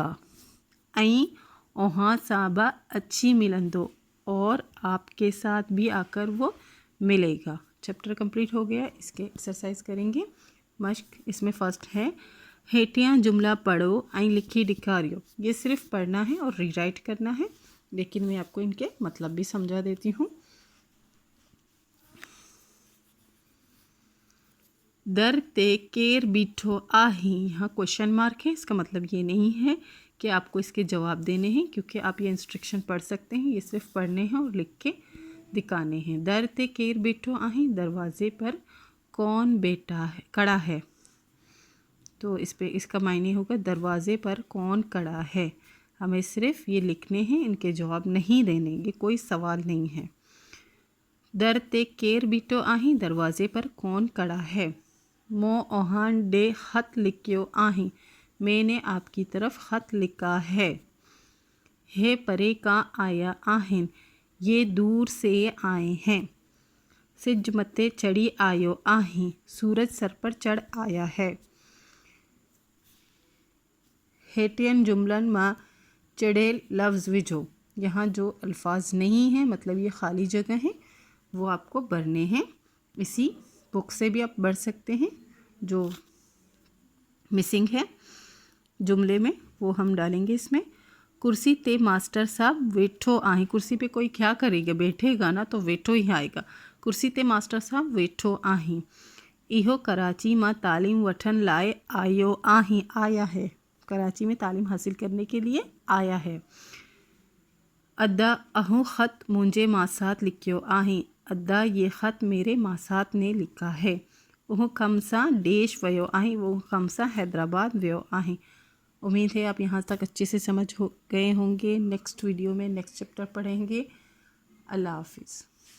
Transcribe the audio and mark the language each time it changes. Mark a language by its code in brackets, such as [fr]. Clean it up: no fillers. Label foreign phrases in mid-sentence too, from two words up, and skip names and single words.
[sd] आई ओहाँ साबा अच्छी मिलंदो, [hi] और आपके साथ भी आकर वो मिलेगा। चैप्टर कंप्लीट हो गया। इसके एक्सरसाइज करेंगे मश्क। इसमें फ़र्स्ट है [sd] हेठियाँ जुमला पढ़ो आई लिखी ॾेखारियो। [hi] ये सिर्फ पढ़ना है और रीराइट करना है, लेकिन मैं आपको इनके मतलब भी समझा देती हूँ। [sd] दर ते केर बीठो आही, [hi] यहाँ क्वेश्चन मार्क है, इसका मतलब ये नहीं है कि आपको इसके जवाब देने हैं, क्योंकि आप ये इंस्ट्रक्शन पढ़ सकते हैं। ये सिर्फ पढ़ने हैं और लिख के दिखाने हैं। [sd] दर ते केर बीठो आही, [hi] दरवाजे पर कौन बैठा है, खड़ा है। तो इस पे इसका मायने होगा दरवाज़े पर कौन खड़ा है। हमें सिर्फ ये लिखने हैं, इनके जवाब नहीं देने, ये कोई सवाल नहीं है। [sd] दर ते केर बीठो आही, [hi] दरवाज़े पर कौन खड़ा है। [sd] मो ओहान डे ख़त लिखियो आही, [hi] मैंने आपकी तरफ ख़त लिखा है। [sd] हे परे का आया आहिन, [hi] ये दूर से आए हैं। [sd] सिज मते चढ़ी आयो आही, [hi] सूरज सर पर चढ़ आया है। [sd] हेटियन जुमलन में चढ़ेल लफ्ज़ विझो, [hi] यहाँ जो अल्फाज नहीं हैं, मतलब ये खाली जगह है, वो आपको भरने हैं। इसी बुक से भी आप भर सकते हैं, जो मिसिंग है जुमले में वो हम डालेंगे इसमें। [sd] कुर्सी ते मास्टर साहब वेठो आही, [hi] कुर्सी पे कोई क्या करेगा, बैठेगा ना, तो वेठो ही आएगा। [sd] कुर्सी ते मास्टर साहब वेठो आही। इहो कराची में तालीम वठन लाए आयो आही, [hi] आया है, कराची में तालीम हासिल करने के लिए आया है। [sd] अद्दा अहू ख़त मुंहिंजे मासात लिखियो आही, [hi] अद्दा ये ख़त मेरे मासात ने लिखा है। [sd] वह कमसा देश वयो आही, वो कमसा हैदराबाद वयो आही। [hi] उम्मीद है आप यहाँ तक अच्छे से समझ हो गए होंगे। नेक्स्ट वीडियो में नेक्स्ट चैप्टर पढ़ेंगे। अल्लाह हाफिज़।